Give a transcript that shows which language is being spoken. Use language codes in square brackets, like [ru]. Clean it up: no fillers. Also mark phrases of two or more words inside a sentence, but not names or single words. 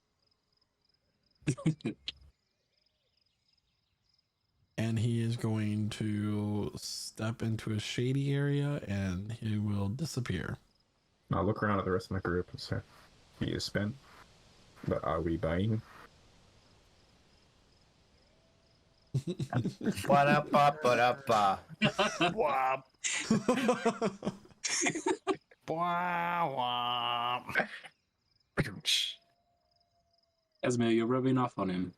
[en] And he is going to step into a shady area and he will disappear. I'll look around at the rest of my group and say, he is spent, but are we buying? Ba-da-ba-ba-da-ba. Wop. Wah, wah. Esme, you're rubbing off on him.